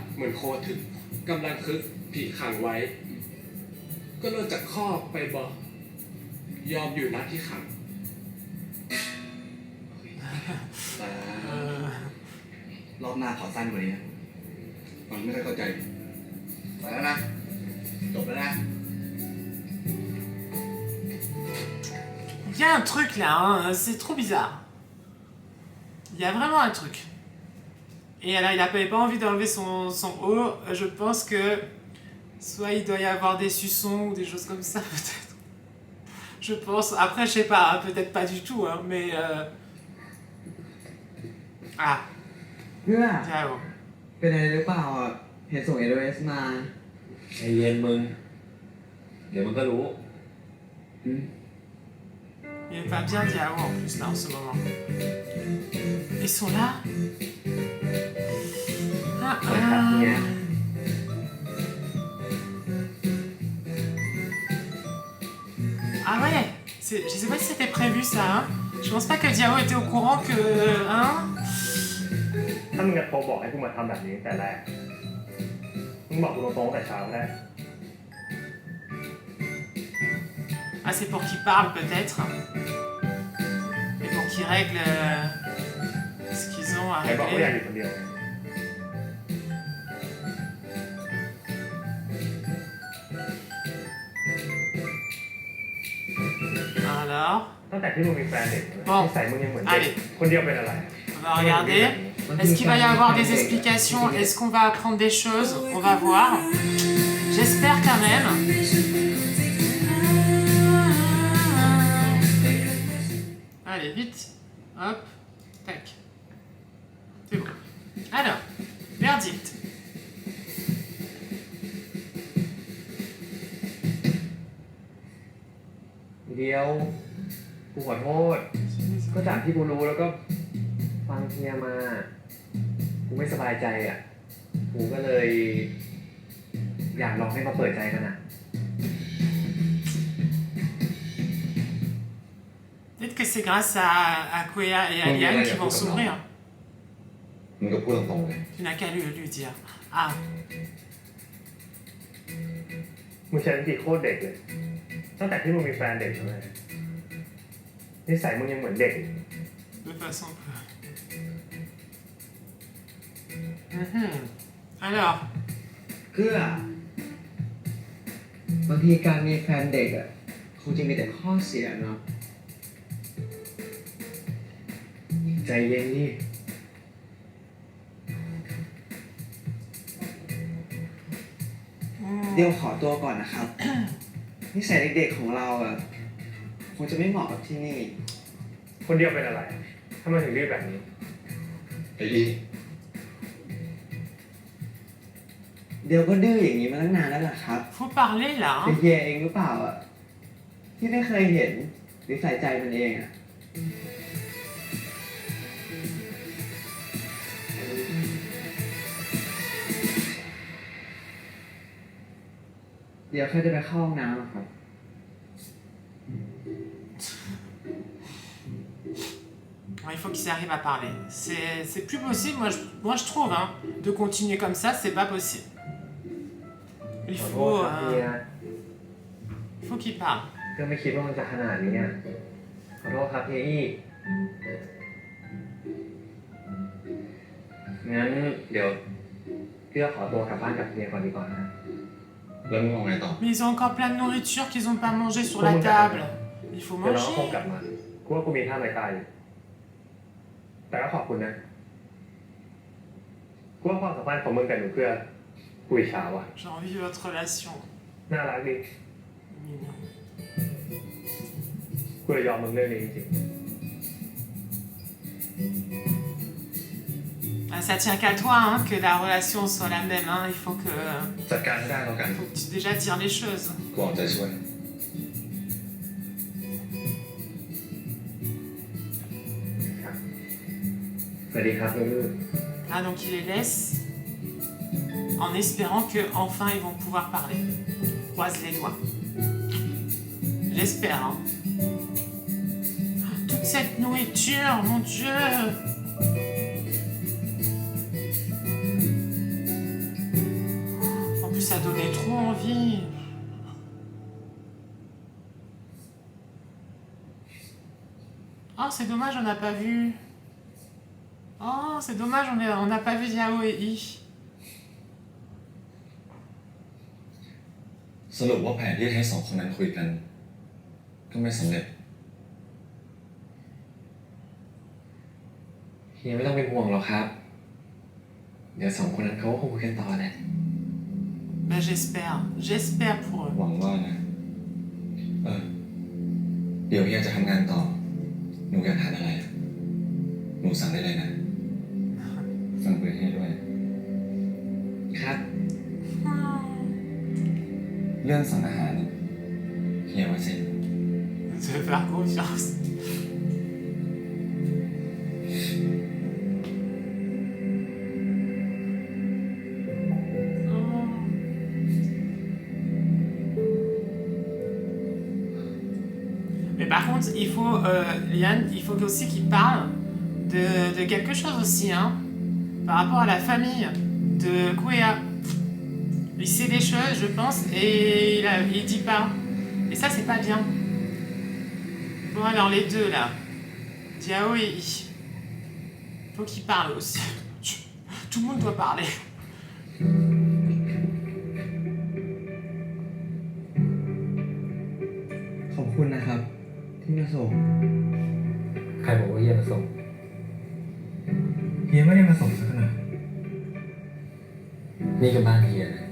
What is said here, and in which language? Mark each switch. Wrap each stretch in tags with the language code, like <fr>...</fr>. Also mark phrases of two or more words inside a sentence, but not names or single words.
<th>เหมือนโคถึกกำลังคึกผีขังไว้ ก็เลิกจากคอกไปบอกยอมอยู่นัดที่ขัง รอบหน้าขอสั้นกว่านี้นะมันไม่ค่อยเข้าใจไปแล้วนะจบแล้วนะ</th> <fr>Il y a un truc là, hein, c'est trop bizarre. Il y a vraiment un truc. Et là, il n'avait pas envie d'enlever son haut. Je pense que soit il doit y avoir des suçons ou des choses comme ça, peut-être. Je pense. Après, je sais pas, hein, peut-être pas du tout, hein, mais. Ah,</fr> <th>เพื่อ</th> <fr>Ciao.</fr> <th>เป็นอะไรหรือเปล่าอ่ะเห็นส่ง SOS มา ใจเย็นมึง เดี๋ยวมึงก็รู้</th> <fr>Il va bien Diao en plus là en ce moment. Ils sont là. Ah, Yeah. Ah ouais, je sais pas si c'était prévu ça. Hein. Je pense pas que Diao était au courant que. Hein.</fr> <th>ถ้ามึงจะโทรบอกให้กูมาทำแบบนี้แต่แรก มึงบอกกูตรงๆแต่เช้าได้</th> <fr>Ah, c'est pour qu'il parle peut-être. Et pour qu'il règle ce qu'ils ont à</fr> <th>ไหนบอกว่าอยากอ</th> <fr>régler.</fr> <th>ยู่คนเดียว</th> <fr>Alors,</fr> <th>ตั้งแต่ที่มึงมีแฟนเด็ก</th> <fr>Bon.</fr> <th>นิสัยมึงยังเหมือนเด็ก</th> <fr>Allez.</fr> <th>คนเดียวเป็นอะไร</th> <fr>on va regarder. Est-ce qu'il va y avoir des explications? Est-ce qu'on va apprendre des choses? On va voir. J'espère quand même. Allez, vite. Hop. Tac. C'est bon. Alors, verdict.</fr> <th>เดียว กูขอโทษ ก็จากที่กูรู้แล้วก็ฟังเฮียมา กูไม่สบายใจอ่ะ กูก็เลย อยากลองให้มาเปิดใจกันอ่ะ</th> <fr>Peut-être que c'est grâce à Kwea et à Liane qui vont s'ouvrir.</fr> <th>มึงก็พูดตรงๆเลย</th> <fr>Tu n'as qu'à lui dire. Ah,</fr> <th>มึงใช้วิธีโคตรเด็กเลย ตั้งแต่ที่มึงมีแฟนเด็กเลยนิสัยมึงยังเหมือนเด็ก</th> <fr>de façon peu. Mhm. Alors,</fr> <th>เพื่อบางทีการมีแฟนเด็กอ่ะคงจะมีแต่ข้อเสียเนาะ ใจเย็นดิ เดี๋ยวขอตัวก่อนนะครับ นิสัยเด็กๆของเราอ่ะคงจะไม่เหมาะกับที่นี่ คนเดียวเป็นอะไรทำไมถึงดื้อแบบนี้ ไอ้อี เดี๋ยวก็ดื้ออย่างนี้มาตั้งนานแล้วล่ะครับ</th> <fr>Faut parler là.</fr> <th>เป็นเฮียเองหรือเปล่าอ่ะที่ไม่เคยเห็นหรือใส่ใจมันเองอ่ะเดี๋ยวแค่จะไปเข้าห้องน้ำอะครับ</th> <fr>Il faut qu'ils arrivent à parler. C'est plus possible, moi je trouve, hein, de continuer comme ça, c'est pas possible. Il</fr> <th>ขอโท</th> <fr>faut,</fr> <th>ษครับเฮีย</th> <fr>faut qu'ils parlent.</fr> <th>ก็ไม่คิดว่ามันจะขนาดนี้อะขอโทษครับเฮียอี้งั้นเดี๋ยวเกื้อขอตัวกลับบ้านกับเฮียก่อนดีกว่านะ แล้วมึงเอาไงต่อ</th> <fr>Mais ils ont encore plein de nourriture qu'ils ont pas mangé sur la table. Il faut</fr> <th>เดี๋ยวน้องคง</th> <fr>manger.</fr> <th>กลับมากูว่ากูมีท่าไม้ตายอยู่แต่ก็ขอบคุณนะกูว่าความสัมพันธ์ของมึงกับหนูเกื้อกูอิจฉาว่ะ</th> <fr>J'ai envie de votre relation.</fr> <th>น่ารักดี</th> <fr>Mignon.</fr> <th>กูเลยยอมมึงเรื่องนี้จริง</th> <fr>Ah, ça tient qu'à toi, hein, que la relation soit la même. Hein. Il faut que,</fr> <th>จัดการให้ได้แล้วกัน</th> <fr>faut que tu déjà dire les choses.</fr> <th>กูเอาใจช่วย สวัสดีครับลูก</th> <fr>Ah, donc il les laisse en espérant que enfin ils vont pouvoir parler. Croise les doigts. J'espère. Hein. Toute cette nourriture, mon Dieu. En plus, ça donnait trop envie. Oh, c'est dommage, on n'a pas vu. Oh, c'est dommage, on n'a pas vu Yao et I.</fr> <th>สรุปว่าแผนที่ให้สองคนนั้นคุยกัน ก็ไม่สำเร็จ เฮียไม่ต้องเป็นห่วงหรอกครับ เดี๋ยวสองคนนั้นเขาก็คงคุยกันต่อแหละ</th> <fr>Ben j'espère pour eux.</fr> <th>หวังว่านะ เดี๋ยวเฮียจะทำงานต่อ หนูอยากทานอะไรอะหนูสั่งได้เลยนะ สั่งไปให้ด้วย ครับ เรื่องสั่งอาหารเนี่ยเฮียไว้เซ็น</th> <fr>Je vais faire confiance. Mais par contre, il faut, Liane, il faut aussi qu'il parle de quelque chose aussi, hein, par rapport à la famille de Kouéa. Il sait des choses, je pense, et il dit pas. Et ça, c'est pas bien. Bon, alors les deux là, Diao et I. Faut qu'ils parlent aussi. Tout le monde doit parler.</fr> <th>ขอบคุณนะครับ ที่มาส่ง ใครบอกว่าเฮียมาส่ง เฮียไม่ได้มาส่งสักหน่อย นี่คือบ้านเฮียนะ</th>